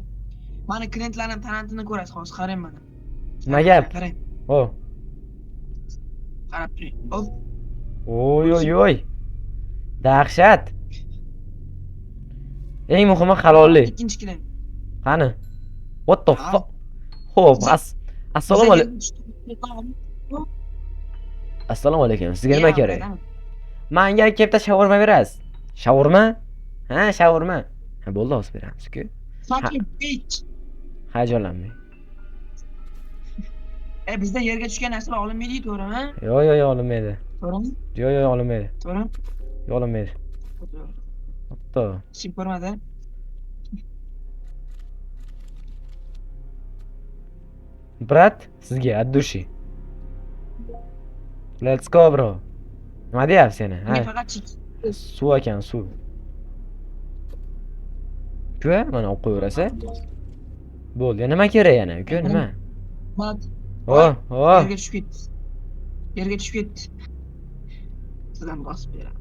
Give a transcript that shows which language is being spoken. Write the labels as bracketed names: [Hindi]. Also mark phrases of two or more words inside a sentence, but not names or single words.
[Uzbek] Mani klientlarning talantini ko'rasiz, hozir qarang mana. Nima gap? Qarang. Qarab turing. Oy. Dahshat. Eng muhimi halollik. Ikkinchi klient. Qani? [English] What the fuck? [Uzbek] Xo'p, assalomu alaykum. Assalomu alaykum. Sizga nima kerak? Menga ikkita shawarma berasiz. Shawarma? Ha, shawarma. Ha, bo'ldi, hozir beramiz-ku. [English] Fucking bitch. [Uzbek] Hayajonlanmang. Bizda yerga tushgan narsalar olinmaydi, to'g'rimi? Yo'q, olinmaydi. To'g'rimi? Yo'q, olinmaydi. To'g'rimi? Olinmaydi. Hatto. Chip ko'rmadi. Brat, sizga [Russian] от души. [English] Let's go bro. [Uzbek] Nima deyapsiz seni? Men Ha, faqat chip. suv ekan, suv. Uka, mana olib qo'yaverasa. Bo'ldi. Nima kerak yana? Uka, nima? Mat. Oh, oh. Yerga tushib ketdi. Yerga tushib ketdi. Sizdan bosib beraman.